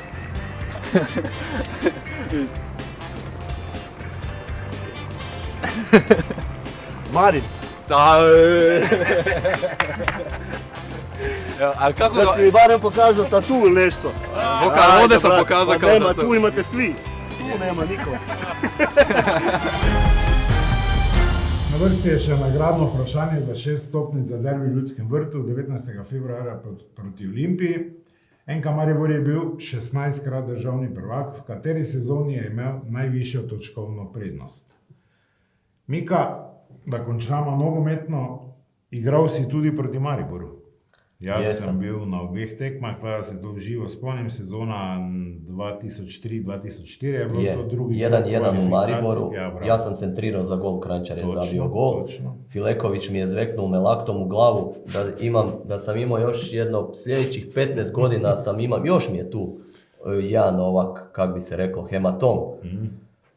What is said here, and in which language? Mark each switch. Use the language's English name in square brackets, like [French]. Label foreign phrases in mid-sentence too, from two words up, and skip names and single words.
[Croatian] Marin? Da. A kako da si mi barem pokazao tatu ili nešto? Ovdje sam pokazao kao tatu. Tu imate svi. Tu nema niko. [Slovenian] Na vrsti je še nagradno vprašanje za 6 stopnic za derbi v Ljudskem vrtu 19. februarja proti Olimpiji. NK Maribor je bil 16krat državni prvak, v kateri sezoni je imel najvišjo točkovno prednost. Mika, da končamo nogometno, igral si tudi proti Mariboru. Jaz sem bil na obeh tekmah, da se to živo spomnim, sezona 2003-2004 je bilo to drugi. [Croatian] 1-1 u Mariboru, ja sam centrirao za gol, Kranjčar je zabio gol. Točno. Fileković mi je zveknuo me laktom u glavu da sam imao još jedno sljedećih 15 godina još mi je tu jedan ovak, kak bi se reklo, hematom.